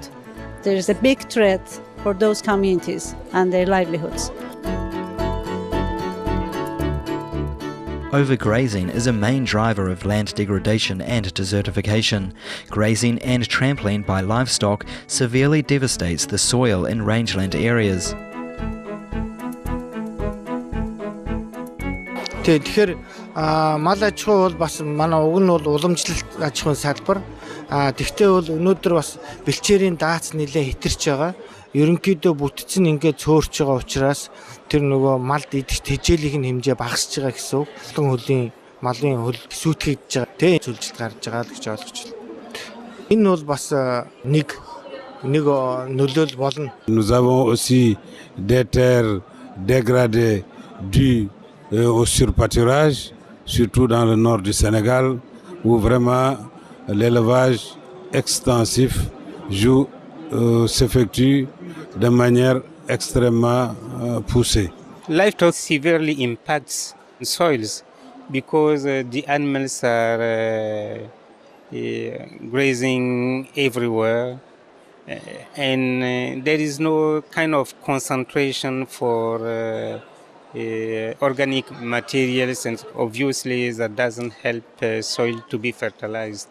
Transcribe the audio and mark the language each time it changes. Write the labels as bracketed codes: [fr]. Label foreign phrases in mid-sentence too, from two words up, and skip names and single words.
[en] There is a big threat for those communities and their livelihoods. Overgrazing is a main driver of land degradation and desertification. Grazing and trampling by livestock severely devastates the soil in rangeland areas. [mn] Тэгэхээр мал аж ахуй бол бас манай уг нь бол уламжлалт аж ахуйн салбар. Тэгвэл бол өнөөдөр бас бэлчээрийн даац нэлээ хэтэрч байгаа. Ерөнхийдөө бүтцэн ингээд цөөрч байгаа учраас тэр нөгөө малд идэх тэжээлийн хэмжээ багасж байгаа гэсэн үг. Олон хөлийн малын хөл сүйтгэж байгаа. Тэ зүйлжилт гарч байгаа л гэж ойлгож байна. Энэ бол бас нэг нөлөөл болно. [fr] Nous avons aussi des terres dégradées dues au surpâturage, surtout dans le nord du Sénégal, où vraiment l'élevage extensif s'effectue de manière extrêmement poussée. [en] Livestock severely impacts soils because the animals are grazing everywhere, and there is no kind of concentration for organic materials, and obviously that doesn't help soil to be fertilized.